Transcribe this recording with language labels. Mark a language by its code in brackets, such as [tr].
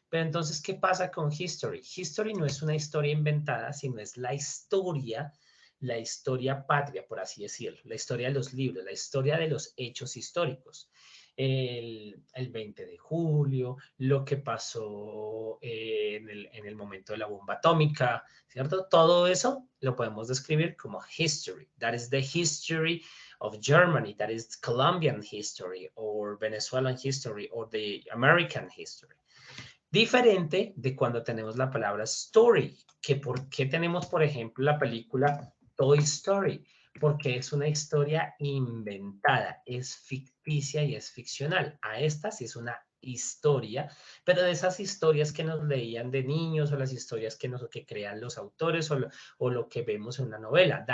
[es] Pero entonces, ¿qué pasa con history? History no es una historia inventada, sino es la historia patria, por así decirlo. La historia de los libros, la historia de los hechos históricos. El 20 de julio, lo que pasó en el momento de la bomba atómica, ¿cierto? Todo eso lo podemos describir como history. [en] That is the history of Germany, that is Colombian history, or Venezuelan history, or the American history. [es] Diferente de cuando tenemos la palabra story, que por qué tenemos, por ejemplo, la película Toy Story, porque es una historia inventada, es ficticia y es ficcional. A esta sí es una historia, pero de esas historias que nos leían de niños o las historias que crean los autores o lo que vemos en una novela.